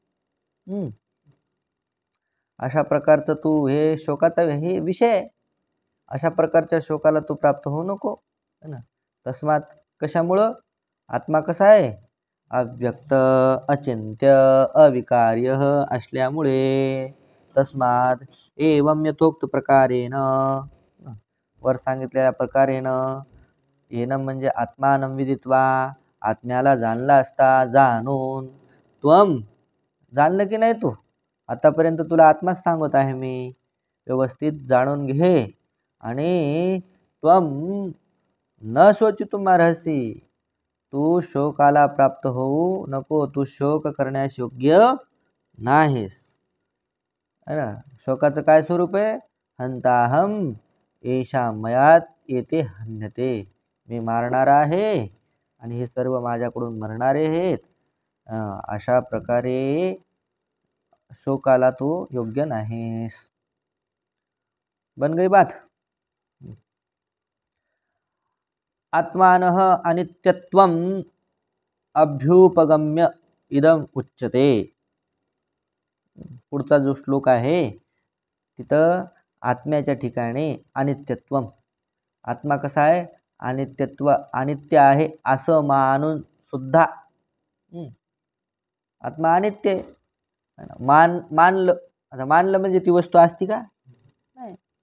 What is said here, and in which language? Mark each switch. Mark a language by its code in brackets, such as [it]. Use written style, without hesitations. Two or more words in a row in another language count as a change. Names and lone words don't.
[mr] अशा प्रकारचं तू हे शोकाचा हे विषय आहे. अशा प्रकारच्या शोकाला तू प्राप्त होऊ नको, [hi] है ना. [mr] तस्मात कशामुळं? आत्मा कसा आहे? अव्यक्त अचिंत्य अविकार्य असल्यामुळे. [sa] तस्मात् एवं यथोक्त प्रकारेण [mr] वर सांगितलेल्या प्रकारेण येनं म्हणजे [sa] आत्मानं विदित्वा [mr] आत्म्याला जाणला असता जाणून त्वम जाणलं की नाही तू आतापर्यंत तुला आत्माच सांगत आहे मी व्यवस्थित जाणून घे आणि त्वम [sa] न शोचितुम अर्हसि [mr] तू शोकाला प्राप्त होऊ नको तू शोक करण्यास योग्य नाहीस [hi] है ना [mr] शोकाचं काय स्वरूप आहे [sa] हंताहम एषा मयात येते हन्यते [mr] मी मारणारा आहे आणि हे सर्व माझ्याकडून मरणारे आहेत अशा प्रकारे शोकाला तू योग्य नाहीस [hi] बन गई बात [sa] आत्मानः अनित्यत्वम अभ्युपगम्य इदम उच्यते [mr] पुढचा जो श्लोक आहे तिथं आत्म्याच्या ठिकाणी अनित्यत्वम आत्मा कसा आहे अनित्यत्व अनित्य आहे असं मानून सुद्धा आत्मा अनित्य मानलं आता मानलं म्हणजे ती वस्तू असती का नाही